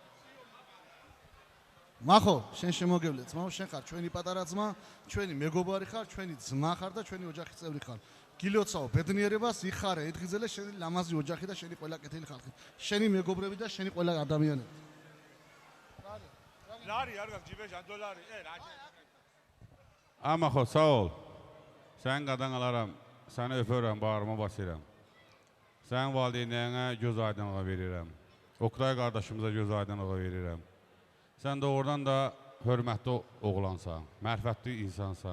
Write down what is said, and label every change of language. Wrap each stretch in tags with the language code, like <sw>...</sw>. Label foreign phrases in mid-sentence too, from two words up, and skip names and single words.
<ka>მახო, შენ შემოგევლე ძმაო, შენ ხარ ჩვენი პატარა ძმა, ჩვენი მეგობარი ხარ, ჩვენი ძმა ხარ და ჩვენი ოჯახის წევრი ხარ. გილოცავ ბედნიერებას, იხარე, ეთხიზელე შენი ლამაზი ოჯახი და შენი ყველა კეთილი ხალხი. შენი მეგობრები და შენი ყველა ადამიანები. ლარი არ გაქვს ჯიბეში ან დოლარი? რაჭე.</ka> <az>Amaxo, sağ ol. Sən qadan alaram, səni öpürəm, bağrıma basıram. Sən valideynlərinə göz aydınlığı verirəm. Oktay qardaşımıza göz aydınlığı verirəm. Sən doğrudan da hörmətli oğlansan, mərfətli insansan.</az>